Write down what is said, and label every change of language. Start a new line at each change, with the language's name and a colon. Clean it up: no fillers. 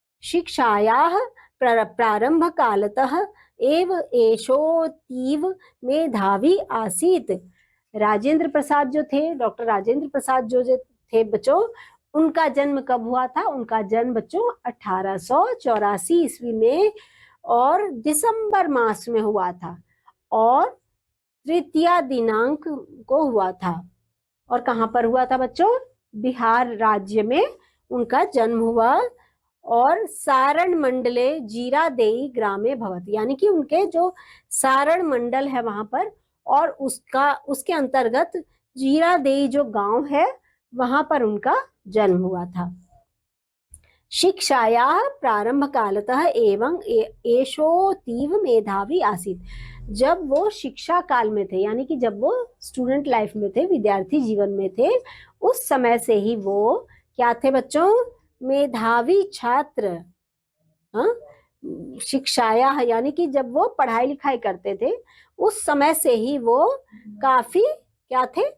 Sanskrit: शिक्षायाः प्रारंभकालतः एव एषोऽतीव मेधावी आसीत्।
Hindi: राजेंद्र प्रसाद जो थे, डॉक्टर राजेंद्र प्रसाद जो थे बच्चों, उनका जन्म कब हुआ था? उनका जन्म बच्चों 1884 ईस्वी में और दिसंबर मास में हुआ था, और तृतीया दिनांक को हुआ था। और कहाँ पर हुआ था बच्चों? बिहार राज्य में उनका जन्म हुआ,
Sanskrit: और सारण मंडले जीरादेई ग्रामे भवत,
Hindi: यानी कि उनके जो सारण मंडल है वहां पर, और उसके अंतर्गत जीरादेई जो गांव है वहां पर उनका जन्म हुआ था।
Sanskrit: शिक्षायाः प्रारंभकालतः एवं एषोऽतीव मेधावी आसीत्।
Hindi: जब वो शिक्षा काल में थे, यानी कि जब वो
English: student life
Hindi: में थे, विद्यार्थी जीवन में थे, उस समय से ही वो क्या थे बच्चों? मेधावी छात्र। हाँ, शिक्षाया यानी कि जब वो पढ़ाई लिखाई करते थे उस समय से ही वो काफी क्या थे?